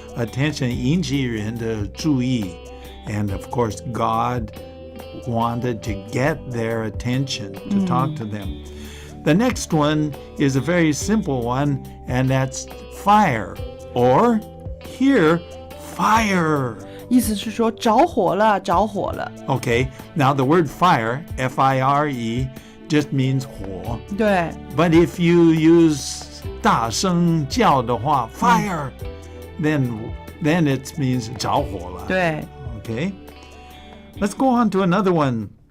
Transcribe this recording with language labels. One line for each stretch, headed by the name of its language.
English: Attention,
Chinese: 引起人的注意.
English: And of course, God wanted to get their attention, to talk to them. The next one is a very simple one, and that's fire. Or, here, fire.
Chinese: 意思是说着火了，着火了。
English: Okay, now the word fire, F-I-R-E, just means 火.
Chinese: 对，
English: But if you use
Chinese: 大声叫的话,
English: fire, then it means
Chinese: 着火了. 对，
English: Okay, let's go on to another one.